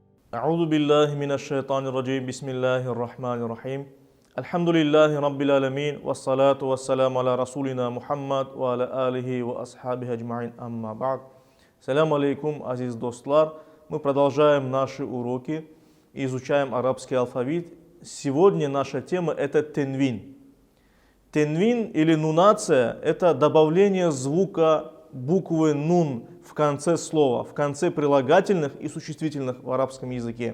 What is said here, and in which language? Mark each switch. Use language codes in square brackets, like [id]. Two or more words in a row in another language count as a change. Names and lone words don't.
[ar] أعوذ بالله من الشيطان الرجيم بسم الله الرحمن الرحيم الحمد لله رب العالمين والصلاة والسلام على رسولنا محمد وعلى آله وأصحابه أجمعين أما بعد. السلام عليكم, [uz] азиз достлар. [ru] Мы продолжаем наши уроки и изучаем арабский алфавит. Сегодня наша тема это тенвин. Тенвин или нунация это добавление звука буквы нун в конце слова, в конце прилагательных и существительных в арабском языке.